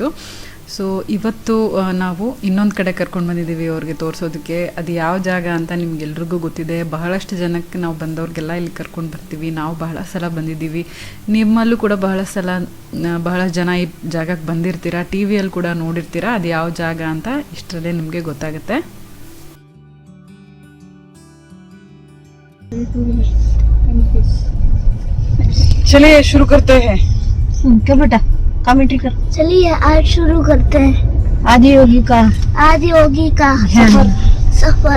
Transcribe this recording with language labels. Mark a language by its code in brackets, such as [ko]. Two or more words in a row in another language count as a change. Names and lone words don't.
[kn] ಸೊ ಇವತ್ತು ನಾವು ಇನ್ನೊಂದು ಕಡೆ ಕರ್ಕೊಂಡು ಬಂದಿದ್ದೀವಿ ಅವ್ರಿಗೆ ತೋರಿಸೋದಕ್ಕೆ. ಅದು ಯಾವ ಜಾಗ ಅಂತ ನಿಮ್ಗೆಲ್ರಿಗೂ ಗೊತ್ತಿದೆ. ಬಹಳಷ್ಟು ಜನಕ್ಕೆ ನಾವು ಬಂದವ್ರಿಗೆಲ್ಲ ಇಲ್ಲಿ ಕರ್ಕೊಂಡು ಬರ್ತೀವಿ. ನಾವು ಬಹಳ ಸಲ ಬಂದಿದ್ದೀವಿ. ನಿಮ್ಮಲ್ಲೂ ಕೂಡ ಬಹಳ ಜನ ಈ ಜಾಗಕ್ಕೆ ಬಂದಿರ್ತೀರಾ, ಟಿ ವಿಯಲ್ಲಿ ಕೂಡ ನೋಡಿರ್ತೀರಾ. ಅದು ಯಾವ ಜಾಗ ಅಂತ ಇಷ್ಟರಲ್ಲೇ ನಿಮಗೆ ಗೊತ್ತಾಗುತ್ತೆ. [hi] चलिए शुरू करते हैं. क्या बेटा कमेंट्री कर. चलिए आज शुरू करते हैं आदियोगी का सफर.